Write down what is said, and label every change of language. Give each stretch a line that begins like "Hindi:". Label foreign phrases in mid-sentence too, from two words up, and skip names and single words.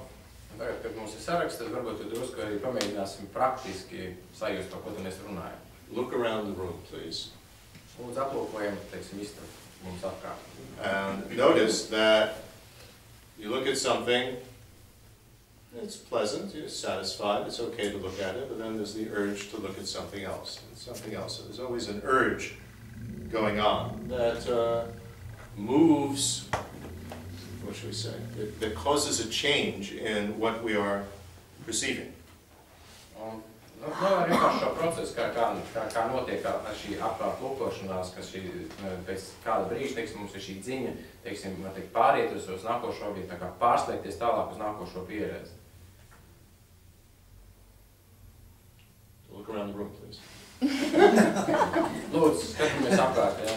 Latvian: Tagad, kad mums ir saraksts, tad varbūt drusku arī pamēģināsim praktiski sajust, par ko tad mēs runājam.
English: Look around the room, please.
Latvian: Lūdzu, aplūkojam, teiksim, istabu mums apkārt.
English: And notice that you look at something, it's pleasant, you're satisfied, it's okay to look at it, but then there's the urge to look at something else, and something else. So there's always an urge going on that moves what should we say, that causes a change in what we are perceiving.
Latvian: Arī par šo procesu, kā notiek ar šī apkārt lūkošanās, ka šī, pēc kāda brīža, teiksim, mums ir šī dziņa, teiksim, pāriet uz nākošo objektu, tā kā pārslēgties tālāk uz nākošo pieredzi.
English: Look around the room, please.
Latvian: Lūdzu, skatāmies apkārt, jā.